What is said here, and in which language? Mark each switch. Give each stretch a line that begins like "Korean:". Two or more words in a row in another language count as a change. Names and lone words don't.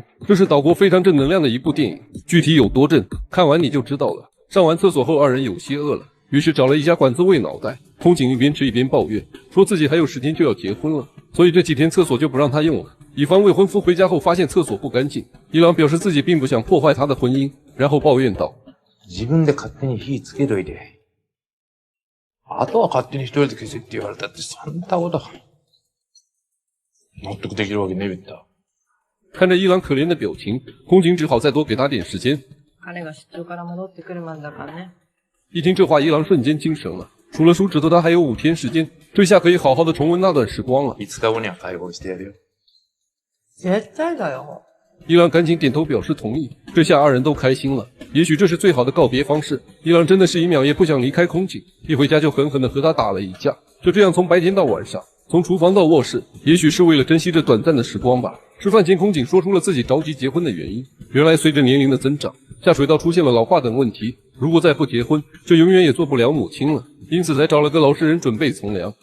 Chinese: 这是岛国非常正能量的一部电影，具体有多正，看完你就知道了。上完厕所后，2人有些饿了，于是找了一家馆子喂脑袋。空井一边吃一边抱怨，说自己还有10天就要结婚了，所以这几天厕所就不让他用了，以防未婚夫回家後发现厕所不干净。一郎表示自己并不想破坏他的婚姻，然後抱怨道：
Japanese: 自分で勝手に火つけといて、あとは勝手に一人で消せって言われたってそんなこと納得できるわけねえんだ。
Chinese: 看着一郎可怜的表情，空井只好再多给他点时间。
Japanese: 彼が出張から戻ってくるまでだからね。
Chinese: 一听这话，一郎瞬间精神了，数了数指头，他还有5天时间，这下可以好好的重温那段时光了。
Japanese: 5 日後には解放してやるよ。絶対だよ。
Chinese: 一郎赶紧点头表示同意，这下2人都开心了。也许这是最好的告别方式。一郎真的是1秒也不想离开空井，一回家就狠狠地和他打了一架，就这样从白天到晚上，从厨房到卧室，也许是为了珍惜这短暂的时光吧。吃饭前，空井说出了自己着急结婚的原因。原来随着年龄的增长，下水道出现了老化等问题，如果再不结婚，就永远也做不了母亲了，因此才找了个老实人准备从良。